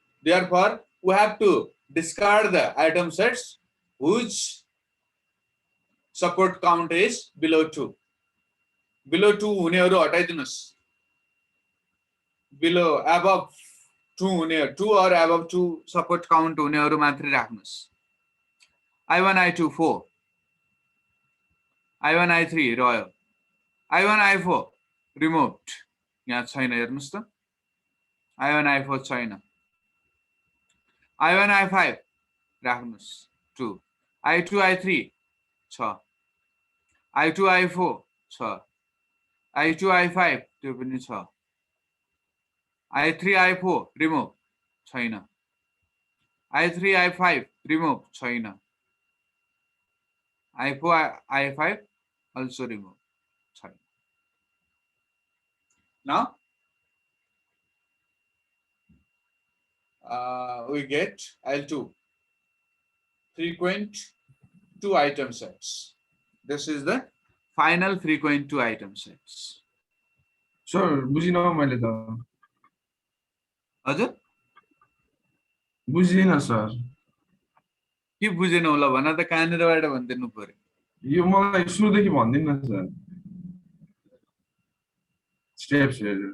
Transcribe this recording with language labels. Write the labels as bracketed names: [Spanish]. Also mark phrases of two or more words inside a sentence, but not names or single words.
[English] Therefore, we have to discard the item sets whose support count is below 2. [Nepali] Below 2 हुनेहरु हटाइदिनुस्. [English] Below, above 2 [Nepali] हुने, [English] 2 or above 2 support count [Nepali] हुनेहरु मात्रै राख्नुस्. I1, I2, 4. I1, I3 रह्यो. [English] I1, I4 removed. [Nepali] यहाँ छैन हेर्नुस् त. I1, I4 छैन. I1, I5 राख्नुस् 2. I2, I3 छ. I2, I4 छ. I2, I5 त्यो पनि छ. I3, I4 remove छैन. I3, I5 remove छैन. I4, I5 [English] also remove [Nepali] छैन. [English] Now we get L2 frequent 2 item sets. This is the final frequent 2 item sets. Sir, [Nepali] बुझिन मैले त. हजुर बुझिन सर. के बुझेन होला भन त कहाँनिरबाट भनिदिनु पर्यो. यो मलाई सुरुदेखि भन्दिन न सर. स्टेप्स हेर्नु.